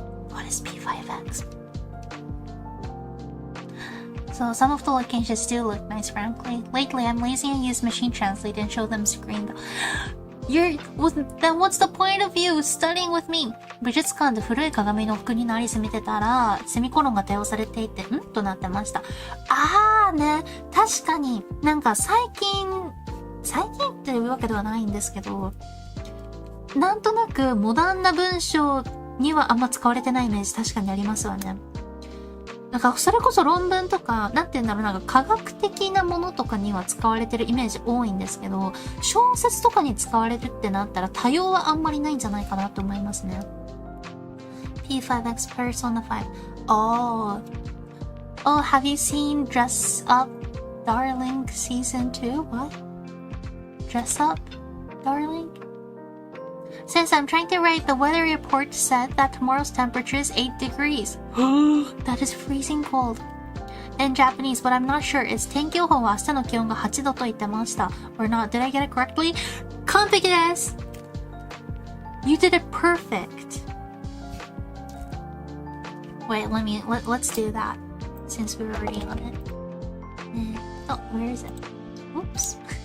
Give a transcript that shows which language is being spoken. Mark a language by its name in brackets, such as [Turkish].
[English] What is P5X? So some of the locations do look nice, frankly. Lately, I'm lazy and use machine translate and show them screen. Then what's the point of you studying with me? [Japanese] 美術館で古い鏡の服にのアリス見てたら、セミコロンが多用されていて、となってました。ね、確かになんか最近っていうわけではないんですけど、なんとなくモダンな文章にはあんま使われてないイメージ確かにありますわね。なんかそれこそ論文とか、なんて言うんだろう、なんか科学的なものとかには使われてるイメージ多いんですけど、小説とかに使われるってなったら多用はあんまりないんじゃないかなと思いますね。 [English] P5X Persona 5. Oh, have you seen Dress Up Darling Season 2? What? Dress Up Darling? Since I'm trying to write, the weather report said that tomorrow's temperature is 8 degrees. That is freezing cold. In Japanese, but I'm not sure. Is [Japanese] 天気予報は明日の気温が8度と言ってました [English] or not? Did I get it correctly? [Japanese] 完璧です [English] You did it perfect. Wait, let's do that since we were already on it. Oh, where is it? Oops.